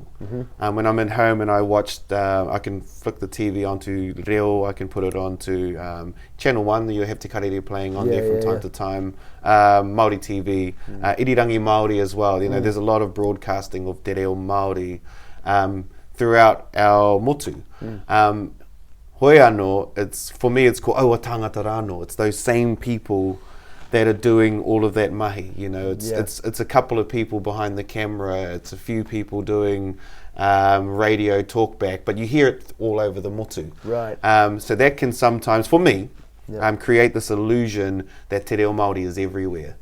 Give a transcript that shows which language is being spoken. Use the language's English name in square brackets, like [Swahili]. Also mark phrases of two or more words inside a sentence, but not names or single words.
[English] When I'm at home and I watched, I can flick the TV onto Reo, I can put it onto Channel 1, you have Te Karere playing on there from time to time, Māori TV, Irirangi Māori as well. There's a lot of broadcasting of Te Reo Māori throughout our motu. [Māori] Hoi anō, [English] for me it's called [Māori] Aua Tangata Rāno. [English] It's those same people that are doing all of that mahi. It's a couple of people behind the camera, it's a few people doing radio talkback, but you hear it all over the motu. Right. So that can sometimes, for me, create this illusion that Te Reo Māori is everywhere.